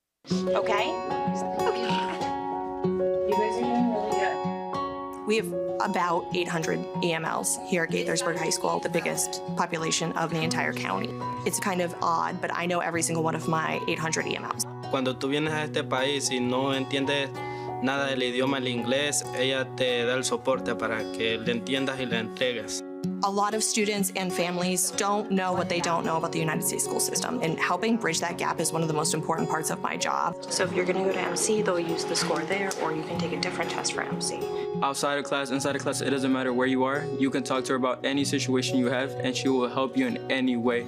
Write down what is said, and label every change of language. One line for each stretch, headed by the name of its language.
English: Okay. You guys are doing really good. We have about 800 EMLs here at Gaithersburg High School, the biggest population of the entire county. It's kind of odd, but I know every single one of my 800 EMLs.
Spanish: Cuando tú vienes a este país y no entiendes nada del idioma, el inglés, ella te da el soporte para que le entiendas y le entregues.
English: A lot of students and families don't know what they don't know about the United States school system, and helping bridge that gap is one of the most important parts of my job. So if you're going to go to MC, they'll use the score there, or you can take a different test for MC. Outside of class, inside of class, it doesn't matter where you are. You can talk to her about any situation you have, and she will help you in any way.